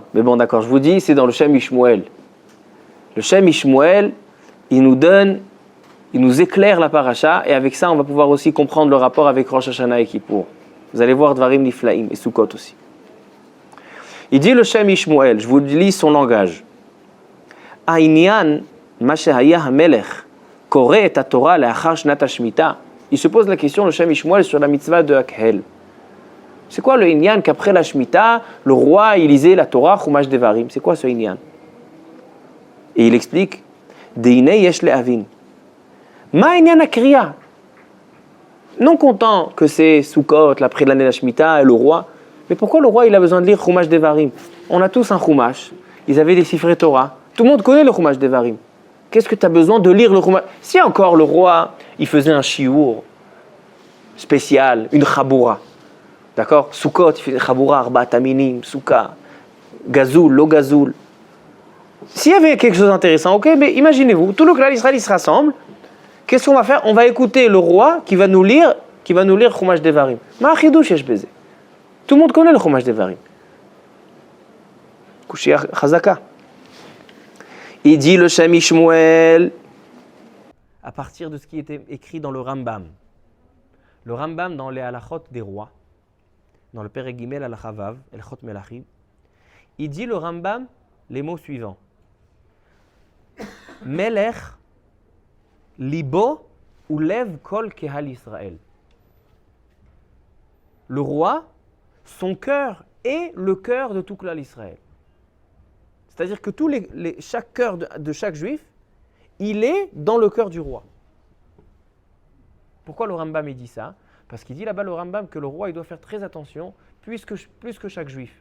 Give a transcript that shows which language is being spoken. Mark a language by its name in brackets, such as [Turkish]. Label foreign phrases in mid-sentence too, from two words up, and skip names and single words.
[French] Mais bon d'accord, je vous dis, c'est dans le Shem Ishmuel. Le Shem Ishmuel, il nous éclaire la paracha, et avec ça on va pouvoir aussi comprendre le rapport avec Rosh Hashanah et Kippour. Vous allez voir [Hebrew] דברים נפלאים [French] et Sukkot aussi. Il dit le Shem Ishmuel, je vous lis son langage. [Hebrew] עניין מה שהיה המלך קורא את התורה לאחר שנת השמיטה. [French] Il se pose la question, le Shem Ishmuel, sur la mitzvah de Akhel. C'est quoi le Inyan qu'après la Shemitah, le roi il lisait la Torah, Chumash Devarim? C'est quoi ce Inyan? Et il explique [Hebrew] דהנה יש להבין. מה עניין הקריאה. [French] Non content que c'est Sukkot, l'après de l'année de la Shemitah, et le roi. Mais pourquoi le roi il a besoin de lire Chumash Devarim? On a tous un Chumash. Ils avaient des [Hebrew] ספרי תורה. [French] Tout le monde connaît le Chumash Devarim. Qu'est-ce que tu as besoin de lire le Chumash? Si encore le roi, il faisait un shiur spécial, une chaboura. D'accord? Sukkot, il faisait chaboura, [Hebrew] ארבעת המינים סוכה גזול לא גזול. [French] S'il y avait quelque chose d'intéressant, ok, mais imaginez-vous, tout le clan d'Israël, il se rassemble. Qu'est-ce qu'on va faire? On va écouter le roi qui va nous lire Chumash Devarim. [Hebrew] מה החידוש יש בזה. [French] Tout le monde connaît le Chumash Devarim. [Hebrew] קושיא חזקה. [French] Il dit le Shem Ishmuel, à partir de ce qui était écrit dans le Rambam. Le Rambam dans les halachot des rois, dans le [Hebrew] פרק גימל [French] al-Chavav, [Hebrew] הלכות מלכים, [French] il dit le Rambam les mots suivants. [Hebrew] מלך ליבו ולב כל קהל ישראל. [French] Le roi, son cœur est le cœur de tout [Hebrew] כלל ישראל. [French] C'est-à-dire que chaque cœur de chaque juif, il est dans le cœur du roi. Pourquoi le Rambam il dit ça? Parce qu'il dit là-bas le Rambam que le roi il doit faire très attention plus que chaque juif.